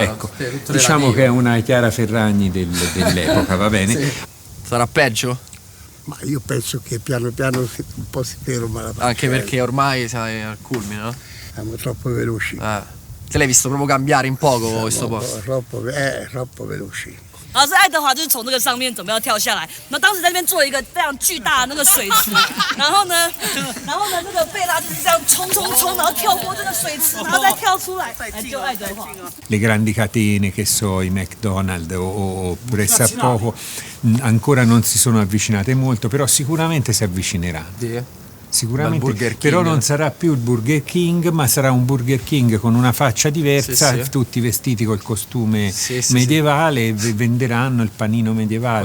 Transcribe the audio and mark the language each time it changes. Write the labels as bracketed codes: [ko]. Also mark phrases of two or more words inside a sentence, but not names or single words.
[it] ecco, diciamo che è una Chiara Ferragni dell'epoca, va bene? Sì. Sarà peggio? Ma io penso che piano piano un po' si ferma la Anche perché ormai sei al culmine, no? siamo troppo veloci. Te l'hai visto proprio cambiare in poco questo posto? troppo veloci. [zh] 然后是爱德华就是从这个上面准备要跳下来，那当时在那边做一个非常巨大的那个水池，然后呢，这个贝拉就是这样冲，然后跳过这个水池，然后再跳出来，来救爱德华。 [it] Le grandi catene, che so, i McDonald's o pressappoco, ancora non si sono avvicinate molto, però sicuramente si avvicineranno. Sicuramente, però non sarà più il Burger King, ma sarà un Burger King con una faccia diversa, tutti vestiti col costume medievale, e venderanno il panino medievale.